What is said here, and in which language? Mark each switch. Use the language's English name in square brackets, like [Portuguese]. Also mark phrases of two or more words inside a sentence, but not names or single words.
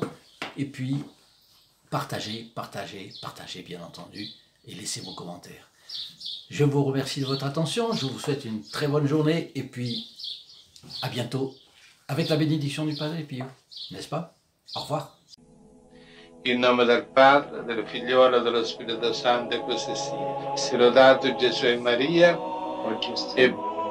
[French] Et puis, partagez, bien entendu. Et laissez vos commentaires. Je vous remercie de votre attention. Je vous souhaite une très bonne journée. Et puis, à bientôt avec la bénédiction du Padre Pio. N'est-ce pas? Au revoir. [Italian] In nome del Padre, del Figliolo e dello Spirito Santo, e così sia. Sia lodato Gesù e Maria, e